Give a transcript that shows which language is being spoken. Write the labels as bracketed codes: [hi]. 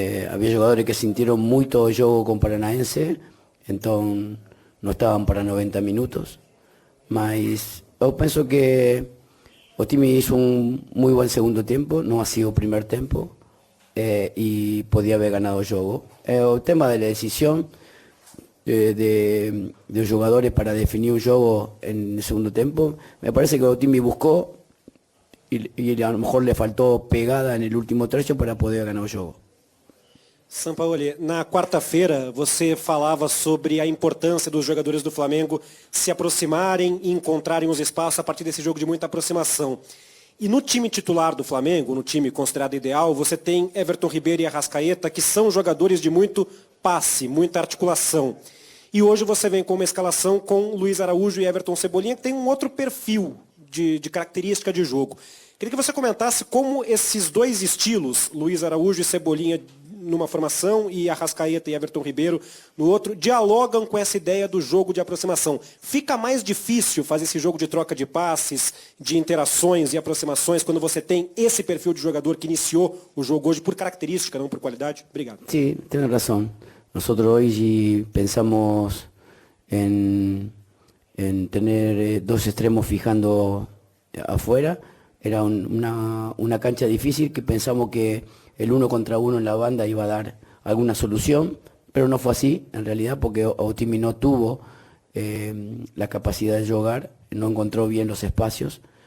[pt] Havia jogadores que sentiram muito o jogo com Paranaense, então não estavam para 90 minutos. Mas eu penso que o time [es] hizo muy buen segundo tempo, [pt] não ha sido o primeiro tempo, e [es] podia haber ganado [pt] o jogo. O tema da decisão [es] de los jugadores para definir un juego en el segundo tiempo, me parece que o time buscó y a lo mejor le faltó pegada en el último trecho para poder [pt] ganar o jogo. Sampaoli, na quarta-feira você falava sobre a importância dos jogadores do Flamengo se aproximarem e encontrarem os espaços a partir desse jogo de muita aproximação. E no time titular do Flamengo, no time considerado ideal, você tem Everton Ribeiro e Arrascaeta, que são jogadores de muito passe, muita articulação. E hoje você vem com uma escalação com Luiz Araújo e Everton Cebolinha, que tem um outro perfil de característica de jogo. Queria que você comentasse como esses 2 estilos, Luiz Araújo e Cebolinha numa formação e Arrascaeta e Everton Ribeiro no outro, dialogam com essa ideia do jogo de aproximação. Fica mais difícil fazer esse jogo de troca de passes, de interações e aproximações quando você tem esse perfil de jogador que iniciou o jogo hoje por característica, não por qualidade? Obrigado. [es] Sí, tienes razón. Nosotros hoy pensamos en tener 2 extremos fijando afuera. Era una cancha difícil que pensamos que el 1 contra 1 en la banda iba a dar alguna solución, pero no fue así en realidad porque Otimi no tuvo la capacidad de jugar, no encontró bien los espacios.